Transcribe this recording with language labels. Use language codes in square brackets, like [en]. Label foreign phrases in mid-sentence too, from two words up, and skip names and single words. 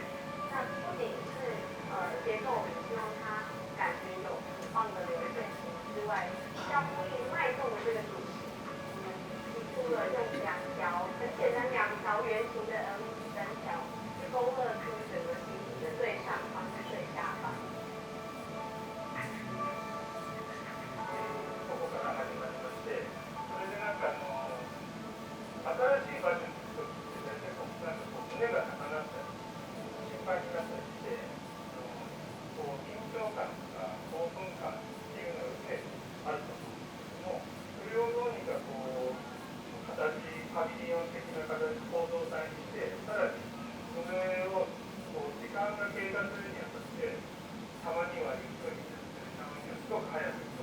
[zh] 那不仅是结构，我们希望它感觉有很棒的流线型之外，要呼应脉动的这个主题，我们提出了用两条很简单圆形的 LED 灯条，去勾勒出整个形体的最上方跟最下方。 [ja] ここから始まりまして、それで新しい場所に行くときって大体胸が高鳴ったり心配になったりして、緊張感とか興奮感っていうのがあると思うんですけども、それをどうにかパビリオン的な形構造体にして、さらにそれを時間が経過するにあたってたまにはゆっくりたまにはすごく早く